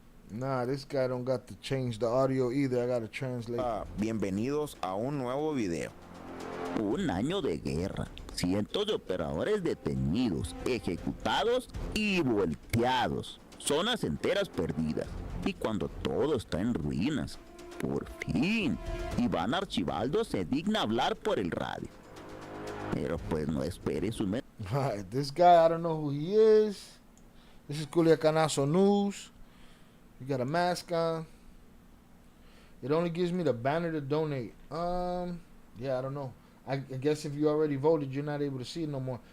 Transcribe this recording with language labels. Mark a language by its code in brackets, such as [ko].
[en] Nah, this guy don't got to change the audio either. I gotta translate. [es] Bienvenidos a un nuevo video. Un año de guerra. Cientos de operadores detenidos, ejecutados y volteados. Zonas enteras perdidas. Y cuando todo está en ruinas, por fin, Iván Archibaldo se digna hablar por el radio. Pero pues no espere su... [en] Alright, this guy, I don't know who he is. This is Culiacanazo News. You got a mask on. It only gives me the banner to donate. Yeah, I don't know. I guess if you already voted, you're not able to see it no more.